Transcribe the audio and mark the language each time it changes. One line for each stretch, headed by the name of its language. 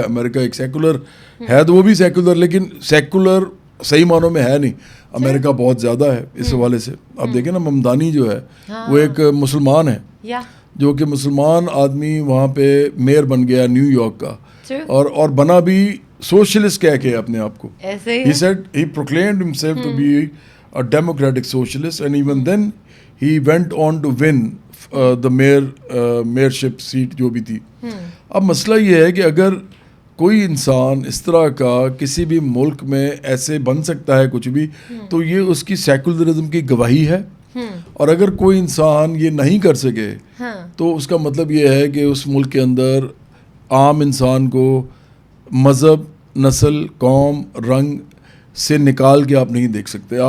Urdu: امریکہ ایک سیکولر ہے, تو وہ بھی سیکولر, لیکن سیکولر صحیح معنوں میں ہے نہیں. امریکہ بہت زیادہ ہے اس حوالے سے. آپ دیکھیں نا ممدانی جو ہے وہ ایک مسلمان ہے, جو کہ مسلمان آدمی وہاں پہ میئر بن گیا نیو یارک کا, اور بنا بھی سوشلسٹ کہہ کے اپنے آپ کو.
English: He said he proclaimed himself to be a democratic socialist, and even then he went on to win the mayorship seat
Urdu: جو بھی تھی. اب مسئلہ یہ ہے کہ اگر کوئی انسان اس طرح کا کسی بھی ملک میں ایسے بن سکتا ہے کچھ بھی, تو یہ اس کی سیکولرزم کی گواہی ہے. اور اگر کوئی انسان یہ نہیں کر سکے تو اس کا مطلب یہ ہے کہ اس ملک کے اندر عام انسان کو مذہب, نسل, قوم, رنگ سے نکال کے آپ نہیں دیکھ سکتے.